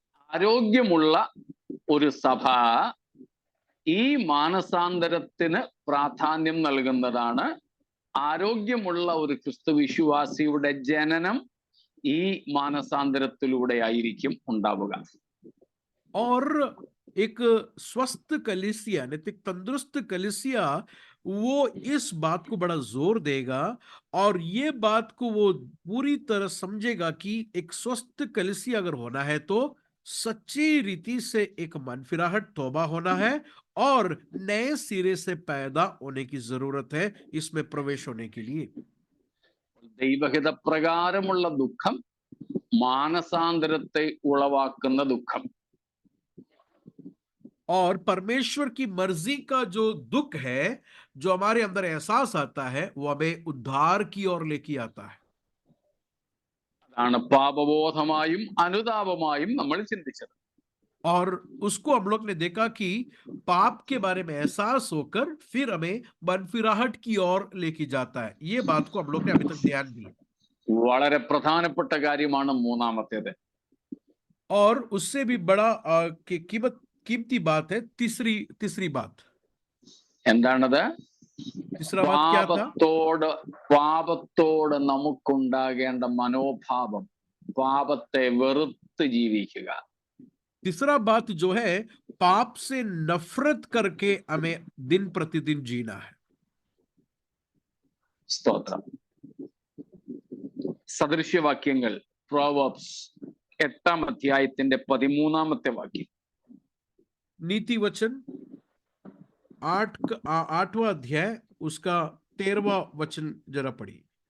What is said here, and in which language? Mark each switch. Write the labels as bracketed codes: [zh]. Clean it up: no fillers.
[ml] ആരോഗ്യമുള്ള ഒരു സഭ ഈ മാനസാന്തരത്തിന് പ്രാധാന്യം നൽകുന്നതാണ്. ആരോഗ്യമുള്ള ഒരു ക്രിസ്തു വിശ്വാസിയുടെ ജനനം ഈ മാനസാന്തരത്തിലൂടെ ആയിരിക്കും ഉണ്ടാവുക. [hi] और एक स्वस्थ कलीसिया, नैतिक तंदुरुस्त कलीसिया, वो इस बात को बड़ा जोर देगा और ये बात को वो पूरी तरह समझेगा कि एक स्वस्थ कलीसिया अगर होना है तो सच्ची रीति से एक मनफिराहट, तौबा होना है और नए सिरे से पैदा होने की जरूरत है इसमें प्रवेश होने के लिए। [ml] ദൈവഹിത പ്രകാരമുള്ള ദുഃഖം മാനസാന്തരത്തെ ഉളവാക്കുന്ന ദുഃഖം. [hi] और परमेश्वर की मर्जी का जो दुख है, जो हमारे अंदर एहसास आता है, वो हमें उद्धार की ओर लेके आता है। [ml] അതാണ് പാപബോധമായും അനുതാപമായും നമ്മൾ ചിന്തിച്ചത്. [hi] और उसको हम लोग ने देखा कि पाप के बारे में एहसास होकर फिर हमें मनफिराहट की ओर लेके जाता है। ये बात को हम लोग ने अभी तक ध्यान दिया। [ml] വളരെ പ്രധാനപ്പെട്ട കാര്യമാണ് മൂന്നാമത്തേത്. [hi] और उससे भी बड़ा कीमती बात है तीसरी बात। [ml] എന്താണത്? [hi] तीसरा बात क्या था? [ml] പാപത്തോട് നമുക്കുണ്ടാകേണ്ട മനോഭാവം, പാപത്തെ വെറുത്ത് ജീവിക്കുക. [hi] तीसरा बात जो है पाप से नफरत करके हमें दिन प्रतिदिन जीना है। [ml] സ്തോത്രം. സദൃശ്യവാക്യങ്ങൾ പ്രോവർബ്സ് 8-ാം അധ്യായത്തിന്റെ 13-ാമത്തെ വാക്യം. [hi] नीति वचन 8वां अध्याय उसका 13वां वचन जरा पढ़िए।